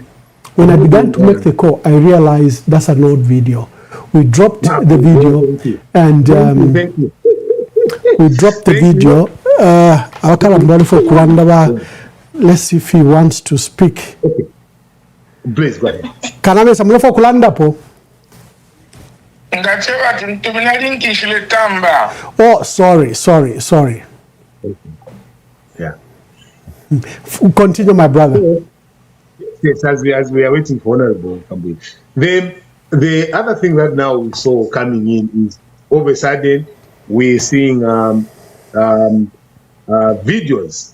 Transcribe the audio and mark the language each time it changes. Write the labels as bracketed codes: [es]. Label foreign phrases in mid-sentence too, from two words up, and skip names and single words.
[en] When I began to make the call, I realized that's an old video. We dropped the video, and we dropped the video. Let's see if he wants to speak. Please go ahead. Kanabe samule for kulanda po. Oh, sorry. Yeah. Continue, my brother. Yes, as we are waiting for Honorable Kambwe. The other thing that now we saw coming in is all of a sudden we're seeing videos.